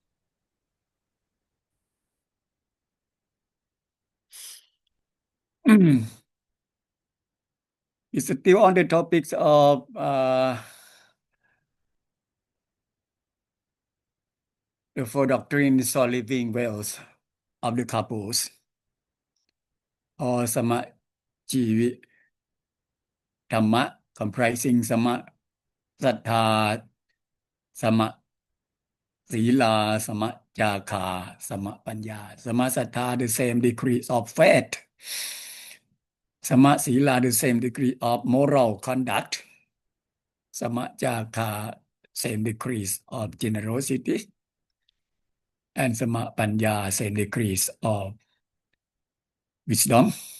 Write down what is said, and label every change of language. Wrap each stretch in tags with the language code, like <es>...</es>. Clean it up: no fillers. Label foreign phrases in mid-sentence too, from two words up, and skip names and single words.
<en>It's still on the topics of the four doctrines for living wells of the couples, or</en> <pi>Sama Jivi Dhamma,</pi> <en>comprising</en> <pi>Sama Sattha, Sama Sila, Sama Jaka, Sama Panya. Sama Sattha,</pi> <en>the same degree of faith.</en> <pi>Sama Sila,</pi> <en>the same degree of moral conduct.</en> <pi>Sama Jaka,</pi> <en>same degrees of generosity. And</en> <pi>Sama Panya,</pi> <en>same degrees of wisdom.</en>